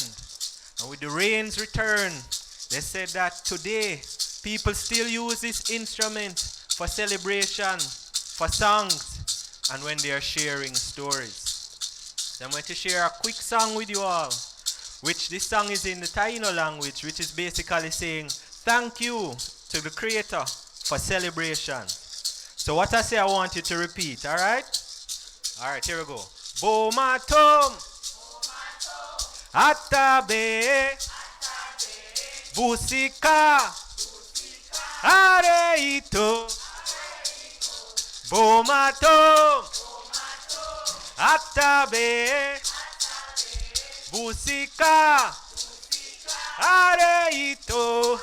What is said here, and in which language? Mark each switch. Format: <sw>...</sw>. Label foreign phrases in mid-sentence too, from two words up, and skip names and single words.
<en>And with the rains return, they said that today people still use this instrument for celebration, for songs, and when they are sharing stories. So I'm going to share a quick song with you all, which this song is in the Taino language, which is basically saying thank you to the Creator for celebration. So what I say, I want you to repeat, all right? All right, here we go.</en> <tnq>Bomatom, Atabe, Busika, Areito, Bomatom, Atabe, Busika, Areito.</tnq>